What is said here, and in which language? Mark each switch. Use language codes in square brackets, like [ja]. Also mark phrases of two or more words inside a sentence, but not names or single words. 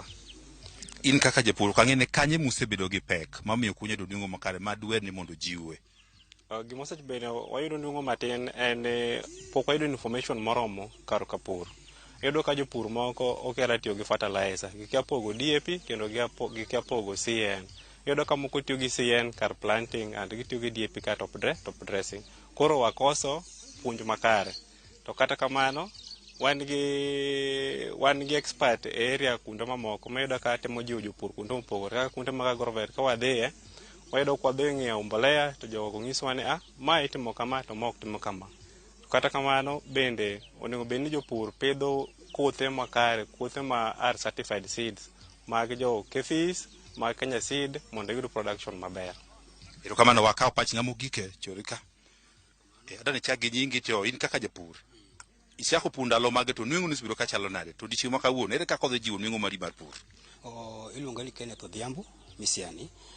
[luo] In kaka japur kang'ene kanye musebedo gi pek mamiyo kunya do nengo makare ma dwer ni mondo jiwe? Gima osebedo wayudo nengo matin en pok wayudo information moromo kar kapur. Iyudo ka jopur moko okera tiyo gi fertilizer, gikia pogo DAP kendo gikia pogo CN. Iyudo ka moko tiyo gi CN kar [en] planting and [luo] gitiyo gi DAP kar [en] top dressing. [luo] Koro wakoso puonj makare. To kata kamano wan gi expert e area kuonde mamoko mayudo ka temo jiwo jopur kuonde mopogore kaka kuonde mag agrovet. Ka wadhiye wayudo ka wadhi ng'iewo mbolea to jogo ng'isowa ni ma itimo kama to ma ok timo kama. Kata kamano bende onego bed ni jopur pidho kothe makare, kothe ma [en] are certified seeds [luo] mag jo Kefis, mag Kenya Seed mondo yud production maber. Erokamano. Wakaw pach ng'amo gike chori ka. Adwa ni chagi nyingi to in kaka japur isiako pur ndalo mage to nweng'o nisebiro ka chalo nade to odiochieng' ma kawuono ere kaka odhi jiwo nweng'o mari mar pur? Iluonga ni Kenneth Odhiambo Misiani.